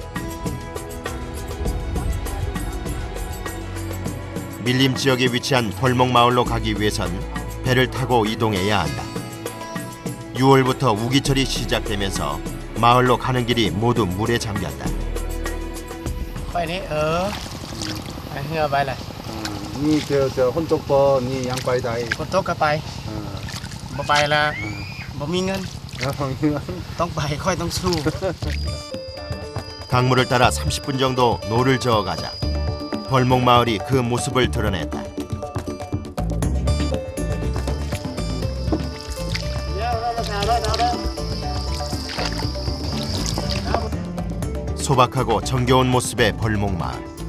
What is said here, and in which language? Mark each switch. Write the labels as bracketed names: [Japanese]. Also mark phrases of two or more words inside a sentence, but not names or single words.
[Korean] 밀림 지역에 위치한 벌목 마을로 가기 위해선 배를 타고 이동해야 한다. 6월부터 우기철이 시작되면서 마을로 가는 길이 모두 물에 잠겼다. [Lao] ນີ້ເຈີຄົນຕົກປໍນີ້ຍັງໄປໄດ້ຄົນຕົກກໍໄປບໍ່ໄປລະບໍ່ມີເງິນຕ້ອງໄປຄ່ອຍຕ້ອງສູ້ [Korean] 강물을 따라 30분 정도 노를 저어가자 벌목 마을이 그 모습을 드러냈다. 소박하고 정겨운 모습의 벌목 마을.